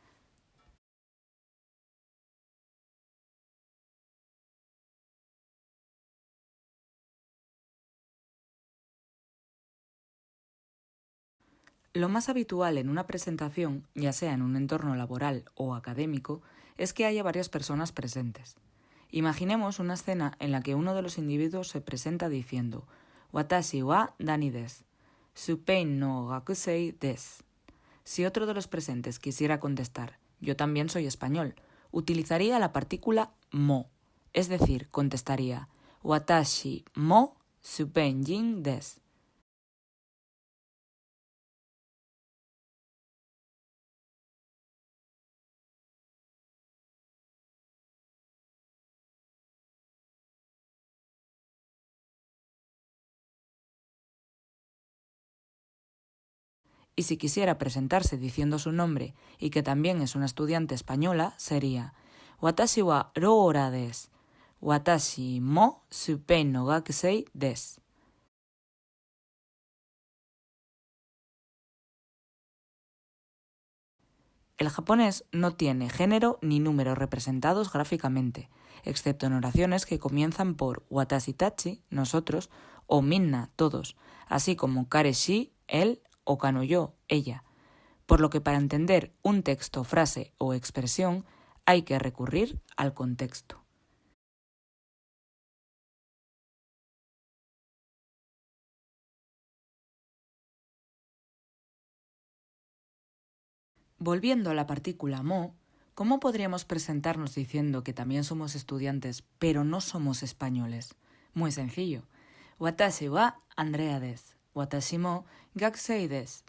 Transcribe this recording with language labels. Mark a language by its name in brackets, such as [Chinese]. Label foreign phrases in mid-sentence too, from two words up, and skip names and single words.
[Spanish] Lo más habitual en una presentación, ya sea en un entorno laboral o académico, es que haya varias personas presentes. Imaginemos una escena en la que uno de los individuos se presenta diciendo [Japanese] «私はダニです. スペインの学生です». [Spanish] Si otro de los presentes quisiera contestar «Yo también soy español», utilizaría la partícula mo, es decir, contestaría [Japanese] «私もスペイン人です». [Spanish] Y si quisiera presentarse diciendo su nombre y que también es una estudiante española, sería [Japanese] 私はローラです. 私もスペインの学生です. [Spanish] El japonés no tiene género ni número representados gráficamente, excepto en oraciones que comienzan por [Japanese] 私たち, [Spanish] nosotros, o minna, todos, así como kareshi, él, o kanoyo, ella. Por lo que para entender un texto, frase o expresión hay que recurrir al contexto. Volviendo a la partícula mo, ¿cómo podríamos presentarnos diciendo que también somos estudiantes pero no somos españoles? Muy sencillo. [Japanese] 私はアンドレアです。私も学生です.